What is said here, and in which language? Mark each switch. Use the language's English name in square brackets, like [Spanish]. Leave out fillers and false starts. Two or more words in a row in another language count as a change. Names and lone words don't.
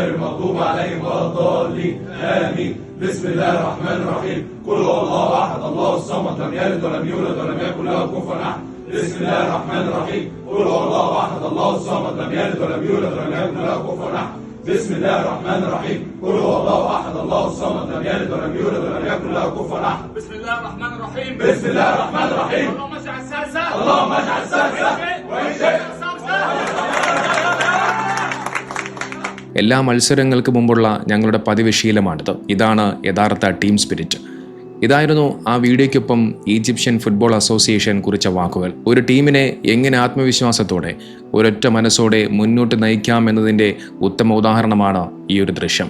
[Arabic] المغضوب عليهم ولا الضالين آمين بسم الله الرحمن الرحيم قل هو الله أحد الله الصمد لم يلد ولم يولد ولم يكن له كفوا أحد بسم الله الرحمن الرحيم قل هو الله أحد الله الصمد لم يلد ولم يولد ولم يكن له كفوا أحد بسم الله الرحمن الرحيم قل هو الله احد الله الصمد لم يلد ولم يولد ولم يكن له كفوا احد بسم الله الرحمن الرحيم بسم الله الرحمن الرحيم اللهم اجعل السادسه اللهم اجعل السادسه وان شئت [Malayalam] എല്ലാ മത്സരങ്ങൾക്ക് മുമ്പുള്ള ഞങ്ങളുടെ പതിവ് ശീലമാണിത്. ഇതാണ് യഥാർത്ഥ [English] team spirit. [Malayalam] ഇതായിരുന്നു ആ വീഡിയോയ്ക്കൊപ്പം ഈജിപ്ഷ്യൻ ഫുട്ബോൾ അസോസിയേഷൻ കുറിച്ച വാക്കുകൾ. ഒരു ടീമിനെ എങ്ങനെ ആത്മവിശ്വാസത്തോടെ ഒരൊറ്റ മനസ്സോടെ മുന്നോട്ട് നയിക്കാം എന്നതിൻ്റെ ഉത്തമ ഉദാഹരണമാണ് ഈ ഒരു ദൃശ്യം.